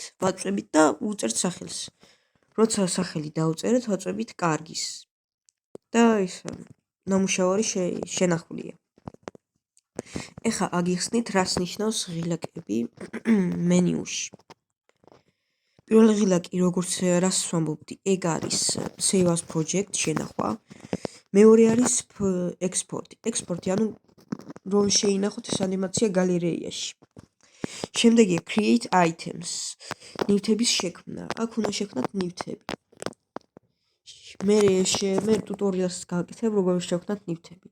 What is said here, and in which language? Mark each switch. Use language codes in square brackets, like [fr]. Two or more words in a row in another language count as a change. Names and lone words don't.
[ka] ვაწვევით და უწერთ სახელს. როცა სახელი დაუწერეთ, ვაწვევით კარგის. და ის ნამუშევარი შენახულია. ეხლა აგიხსნით რას ნიშნავს ღილაკები მენიუში. პირველი ღილაკი, როგორც რას ვამბობდი, ეგ არის [en] save as project [ka] შენახვა. მეორე არის ექსპორტი. ექსპორტი, ანუ რომ შეინახოთ ეს ანიმაცია გალერეიაში. შემდეგია [en] create items. [ka] ნივთების შექმნა. აქ უნდა შექმნათ ნივთები. მე ტუტორიალს გავაკეთებ, როგორ შევქმნათ ნივთები.